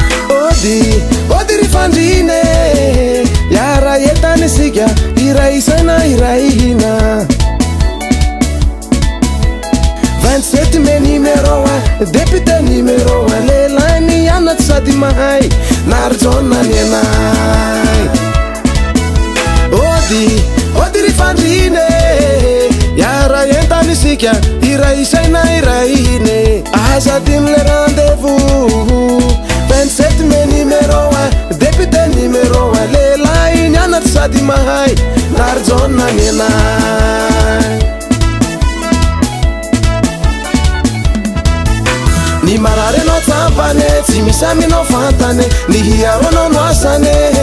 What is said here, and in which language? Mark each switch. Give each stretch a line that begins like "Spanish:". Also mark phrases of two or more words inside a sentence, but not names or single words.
Malagasy: Ody, ody ry fandrina e, iara entana isika, iray isaina, iray hina.
French: Vingt-sept me numéro un, député numéro un,
Malagasy: lelahy ny anaty sady mahay, Narjona ny anay. Ody, ody ry fandrina e, iara entana isika, iray isaina, iray hina. Aza dimy
French: le rendez-vous. Vingt-sept me numéro un, député numéro un,
Malagasy: lelahy ny anaty sady mahay, Narjona ny anay. Ny marary anao tsampane, tsy misy aminao fantane, ny hiaro anao no asane.